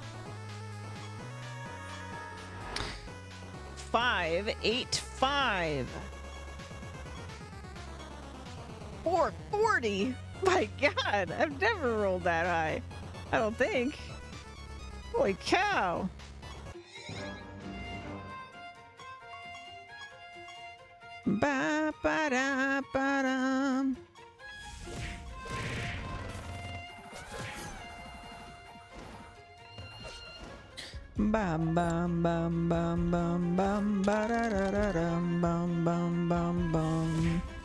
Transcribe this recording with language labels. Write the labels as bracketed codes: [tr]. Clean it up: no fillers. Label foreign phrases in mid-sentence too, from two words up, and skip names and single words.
[en] 585. 440. My God, I've never rolled that high. I don't think. Holy cow. Ba ba da ba dum. Bam bam bam bam bam bam ba da da da dum bam bam bam bam.